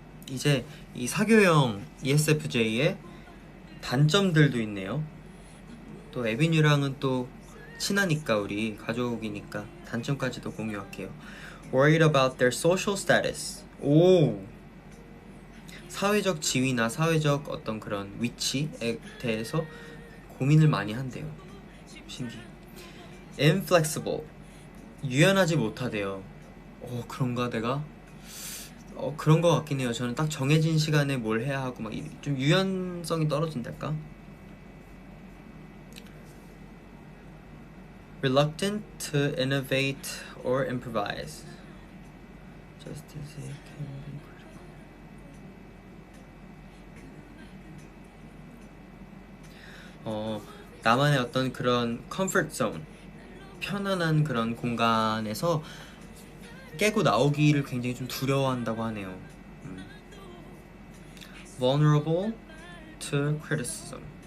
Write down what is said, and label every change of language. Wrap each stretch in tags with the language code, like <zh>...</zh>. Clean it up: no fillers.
<ko>이제 이 사교형 ESFJ의 단점들도 있네요. 또 에비뉴랑은 또 친하니까 우리 가족이니까 단점까지도 공유할게요.</ko> <en>Worried about their social status. 오!</en> <ko>사회적 지위나 사회적 어떤 그런 위치에 대해서 고민을 많이 한대요. 신기해. Inflexible. 유연하지 못하대요. 그런가 내가? 그런 거 같긴 해요. 저는 딱 정해진 시간에 뭘 해야 하고 막 좀 유연성이 떨어진달까?</ko> <en>Reluctant to innovate or improvise. Just as it can be critical.</en> <ko>나만의 어떤 그런 comfort zone, 편안한 그런 공간에서 깨고 나오기를 굉장히 좀 두려워한다고 하네요.</ko> <en>Vulnerable to criticism.</en>